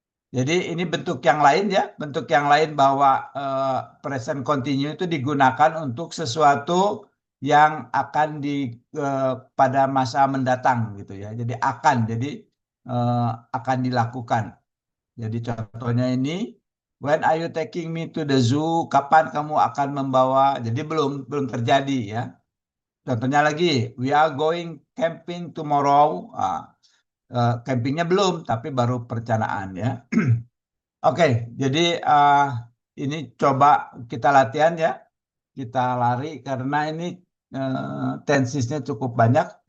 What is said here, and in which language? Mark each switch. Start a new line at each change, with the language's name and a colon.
Indonesian: Jadi ini bentuk yang lain ya, bentuk yang lain bahwa present continue itu digunakan untuk sesuatu yang akan pada masa mendatang gitu ya. Jadi akan dilakukan. Jadi contohnya ini,
English: when are you taking me to the zoo?
Indonesian: Kapan kamu akan membawa? Jadi belum terjadi ya. Contohnya lagi,
English: we are going camping tomorrow.
Indonesian: Campingnya belum, tapi baru perencanaan ya. Oke, jadi ini coba kita latihan ya. Kita lari karena ini tensisnya cukup banyak.